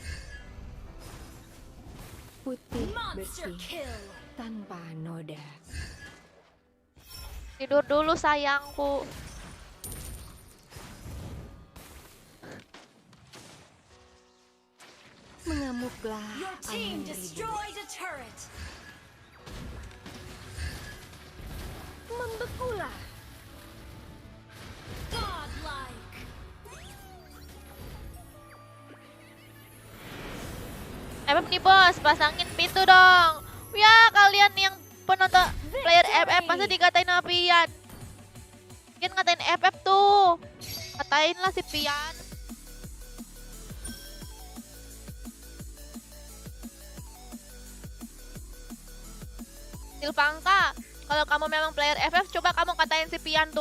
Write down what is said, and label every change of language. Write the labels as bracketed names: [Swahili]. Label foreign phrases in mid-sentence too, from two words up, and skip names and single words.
[Indonesian] Putih [English] Monster [Indonesian] bersih [English] kill. [Indonesian] tanpa noda. Tidur dulu sayangku. Mengamuklah [English] Your team [Indonesian] angin ribut. [English] destroyed a turret. [Indonesian] Membekulah. [English] Godlike. [Indonesian] Hebep nih bos, pasangin pintu dong. Ya kalian yang penonton player FF masa dikatain sama Pian. Pian ngatain FF tuh. Katain lah si Pian. Silpangka, kalau kamu memang player FF, coba kamu katain si Pian tuh.